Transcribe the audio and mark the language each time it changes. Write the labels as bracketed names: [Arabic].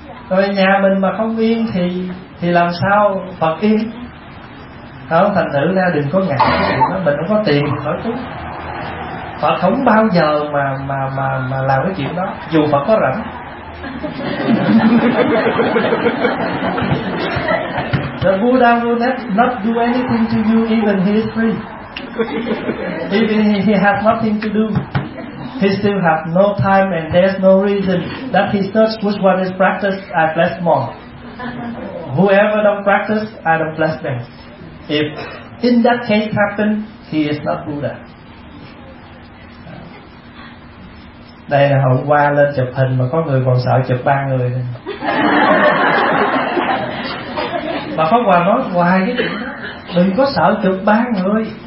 [Vietnamese] Rồi nhà mình mà không yên thì làm sao Phật yên? Không, thành thử ra đừng có ngại, mình không có tiền khỏi cúng. Phật không bao giờ mà làm cái chuyện đó, dù Phật có rảnh. [English] The Buddha will not do anything to you even he is free. Even he has nothing to do, he still have no time and there's no reason that he search which one is practiced at less more. Whoever don't practice, I don't bless them. If in that case happen, he is not Buddha. [Vietnamese] Đây là hôm qua lên chụp hình mà có người còn sợ chụp ba người. Mà Pháp Hòa nói hoài cái chuyện đó, đừng có sợ chụp ba người.